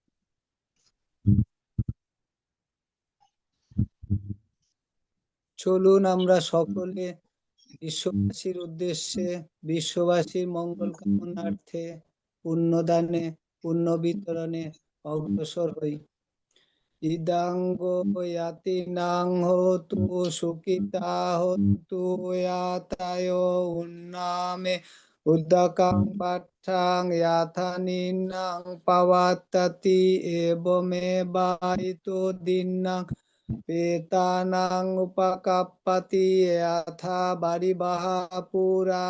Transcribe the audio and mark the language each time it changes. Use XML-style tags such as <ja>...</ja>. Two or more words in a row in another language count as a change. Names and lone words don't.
<bn>চলুন আমরা সকলে বিশ্ববাসীর উদ্দেশ্যে, বিশ্ববাসীর মঙ্গল কামনার্থে পুণ্যদানে, পুণ্য বিতরণে অগ্রসর হই।</bn> <pi>ইদাঙ্গো ইয়াতিনাং হোতু সুখিতা হোতু ইয়াতায় উন্নামে উদ্দাকাং পাঠাং ইয়াথানিনাং পাওয়াত্তাতি এবমেবাইতো দিন্নাং পেতানাং উপকাপ্পাতি ইয়াথা বারিবাহা পুরা</pi>